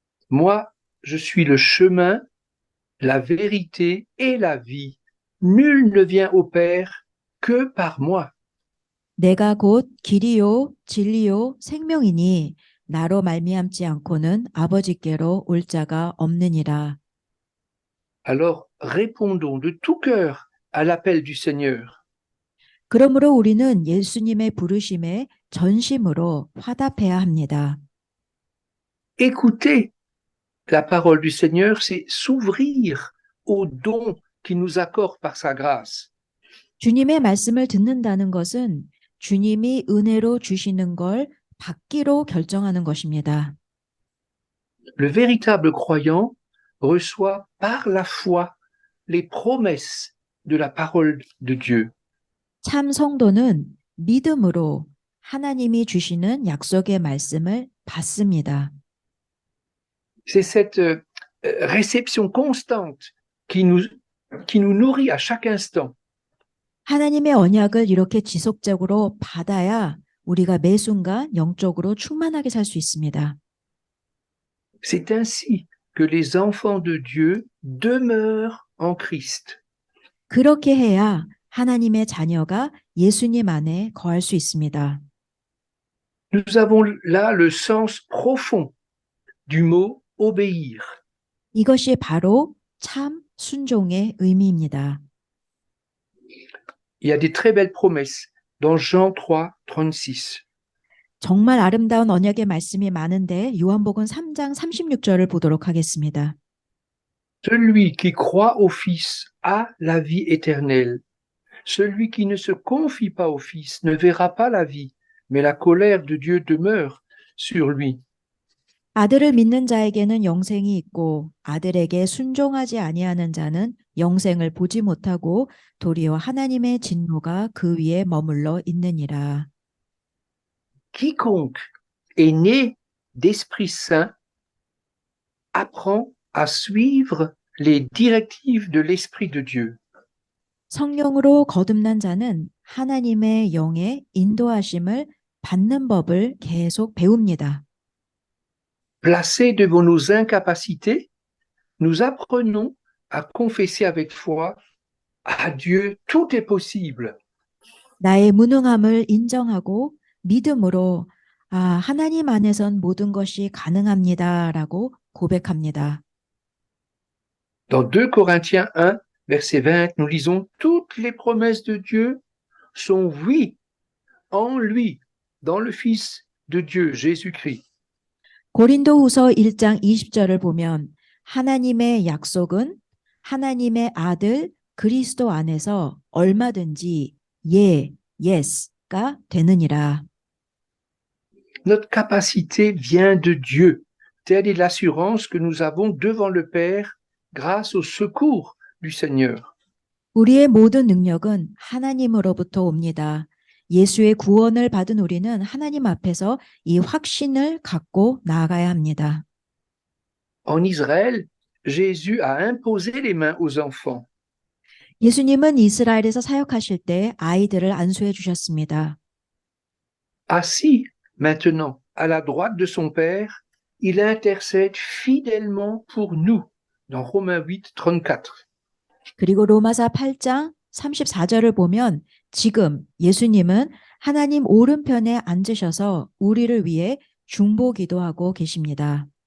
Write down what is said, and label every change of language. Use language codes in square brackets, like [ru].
[fr] Moi, je suis le chemin, la vérité et la vie. Nul ne vient au Père que par moi. [ko] 내가 곧 길이요 진리요 생명이니 나로 말미암지 않고는 아버지께로 올 자가 없느니라. [fr] Alors, répondons de tout cœur à l'appel du Seigneur. [ko] 그러므로 우리는 예수님의 부르심에 전심으로 화답해야 합니다. [fr] Écouter la parole du Seigneur, c'est s'ouvrir aux dons qu'il nous accorde par sa grâce. [ko] 주님의 말씀을 듣는다는 것은 주님이 은혜로 주시는 걸 받기로 결정하는 것입니다. [fr] Le véritable croyant reçoit par la foi les promesses de la parole de Dieu. [ko] 참 성도는 믿음으로 하나님이 주시는 약속의 말씀을 받습니다. [fr] C'est cette réception constante qui nous nourrit à chaque instant. [ko] 하나님의 언약을 이렇게 지속적으로 받아야 우리가 매 순간 영적으로 충만하게 살 수 있습니다. [fr] C'est ainsi que les enfants de Dieu demeurent en Christ. [ko] 그렇게 해야 하나님의 자녀가 예수님 안에 거할 수 있습니다. [fr] Nous avons là le sens profond du mot obéir. [ko] 이것이 바로 참 순종의 의미입니다. [fr] Il y a des très belles promesses dans Jean 3, 36. [ko] 정말 아름다운 언약의 말씀이 많은데 요한복음 3장 36절을 보도록 하겠습니다. [fr] Celui qui croit au Fils a la vie éternelle. Celui qui ne se confie pas au Fils ne verra pas la vie, mais la colère de Dieu demeure sur lui. [ko] 아들을 믿는 자에게는 영생이 있고 아들에게 순종하지 아니하는 자는 영생을 보지 못하고 도리어 하나님의 진노가 그 위에 머물러 있느니라. [fr] Quiconque est né d'Esprit Saint apprend à suivre les directives de l'Esprit de Dieu. [ko] 성령으로 거듭난 자는 하나님의 영의 인도하심을 받는 법을 계속 배웁니다. [fr] Placés devant nos incapacités, nous apprenons à confesser avec foi à Dieu tout est possible. [ko] 나의 무능함을 인정하고 믿음으로 하나님 안에선 모든 것이 가능합니다라고 고백합니다. [fr] Dans 2 Corinthiens 1, verset 20, nous lisons toutes les promesses de Dieu sont oui en lui, dans le Fils de Dieu, Jésus-Christ. [ko] 고린도후서 1장 20절을 보면 하나님의 약속은 하나님의 아들 그리스도 안에서 얼마든지 yes가 되느니라. [fr] Notre capacité vient de Dieu. Telle est l'assurance que nous avons devant le Père grâce au secours du Seigneur. [ko] 우리의 모든 능력은 하나님으로부터 옵니다. 예수의 구원을 받은 우리는 하나님 앞에서 이 확신을 갖고 나아가야 합니다. [fr] En Israël, Jésus a imposé les mains aux enfants. [ko] 예수님은 이스라엘에서 사역하실 때 아이들을 안수해 주셨습니다. [fr] Assis maintenant à la droite de son Père, il intercède fidèlement pour nous, dans Romains 8, 34. [ko] 그리고 로마서 8장 34절을 보면 지금 예수님은 하나님 오른편에 앉으셔서 우리를 위해 중보 기도하고 계십니다.